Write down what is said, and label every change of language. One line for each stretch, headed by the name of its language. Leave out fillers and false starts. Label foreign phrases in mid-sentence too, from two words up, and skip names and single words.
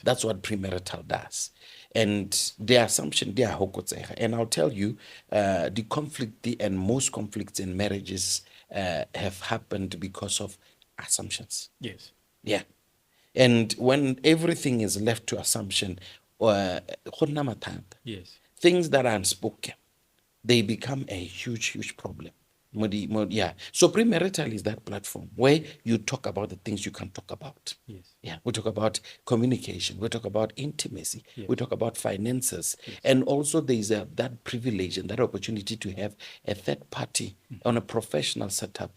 English: That's what premarital does. And the assumption, they are hokotsega. And I'll tell you, the conflict, and most conflicts in marriages have happened because of assumptions. Yes. Yeah. And when everything is left to assumption,
Tswana: go nna mathata.
English: Yes. Things that are unspoken, they become a huge problem. Yeah. So premarital is that platform where you talk about the things you can talk about. Yes. Yeah. We talk about communication. We talk about intimacy. Yes. We talk about finances. And also there is that privilege and that opportunity to have a third party on a professional setup